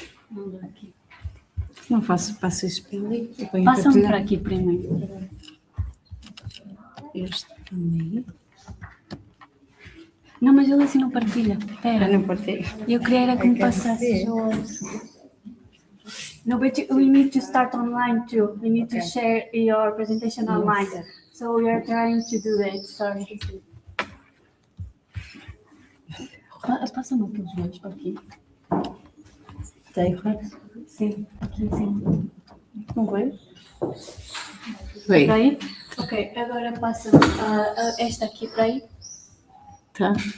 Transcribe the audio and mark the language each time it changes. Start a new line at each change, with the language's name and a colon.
Portuguese: Não dá aqui. Não passo isso para ali. Passa-me para aqui primeiro. Este também. Não, mas ele assim não partilha. Espera. Não partilha. Eu queria era que me passasse os...
English: No, but we need to start online too. We need to share your presentation online. So we are trying to do that. Sorry.
Portuguese: Passa-me aqueles dois para aqui. Tem, correto? Sim, aqui sim. Não veio? Veio. Para aí? Ok, agora passa esta aqui para aí. Tá.